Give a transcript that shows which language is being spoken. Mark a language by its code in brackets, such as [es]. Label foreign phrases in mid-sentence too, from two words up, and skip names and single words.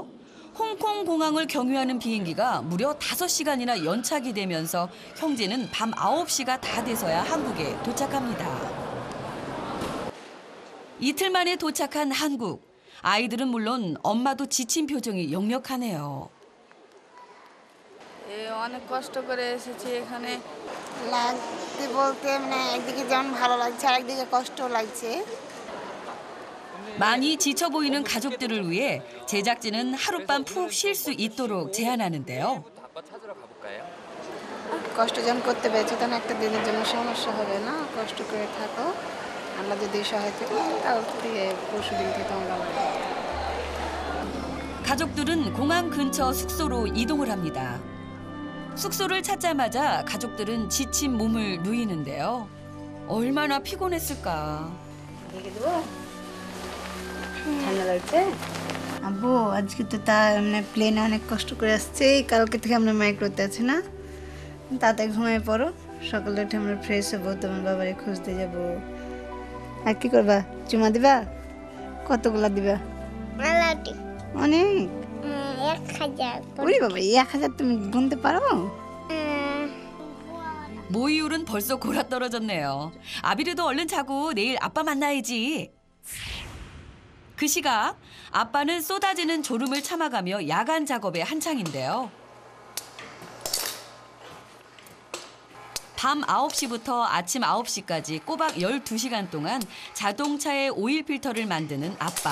[ko] 홍콩 공항을 경유하는 비행기가 무려 5시간이나 연착이 되면서 형제는 밤 9시가 다 돼서야 한국에 도착합니다. 이틀 만에 도착한 한국. 아이들은 물론 엄마도 지친 표정이 역력하네요. [bn] অনেক কষ্ট করে এসেছি এখানে লাগতে বলতে মানে একদিকে যেমন ভালো লাগছে আর একদিকে কষ্ট লাগছে [ko] 많이 지쳐 보이는 가족들을 위해 제작진은 하룻밤 푹 쉴 수 있도록 제안하는데요. 아빠 찾으러 가볼까요? [bn] কষ্ট যখন করতে পেরেছি তখন একটা দিনের জন্য সমস্যা হবে না কষ্ট করে থাকো আমরা যদি সহায়তা করি তাহলে পরশুদিন থেকে আমরা [ko] 가족들은 공항 근처 숙소로 이동을 합니다. 숙소를 찾자마자 가족들은 지친 몸을 누이는데요. 얼마나 피곤했을까. [bn] রেখে দেবো ঠান্ডা লাগছে আব্বু আজকে তো মানে প্লেনে অনেক কষ্ট করে আসছে কালকে থেকে আমরা মাইক্রোতে আছি না তাতে ঘুমিয়ে পড়ো সকালে উঠে আমরা ফ্রেশ হবো তোমার বাবারে খুঁজতে যাব আর কি করবা চুমা দিবা কতগুলা দিবা মেলাটি অনেক 1000 우리 বাবা 1000 তুমি গুনতে পারো? [ko] 모이율은 벌써 골아떨어졌네요. 아비르도 얼른 자고 내일 아빠 만나야지. 그 시각 아빠는 쏟아지는 졸음을 참아가며 야간 작업에 한창인데요. 밤 9시부터 아침 9시까지 꼬박 12시간 동안 자동차의 오일 필터를 만드는 아빠.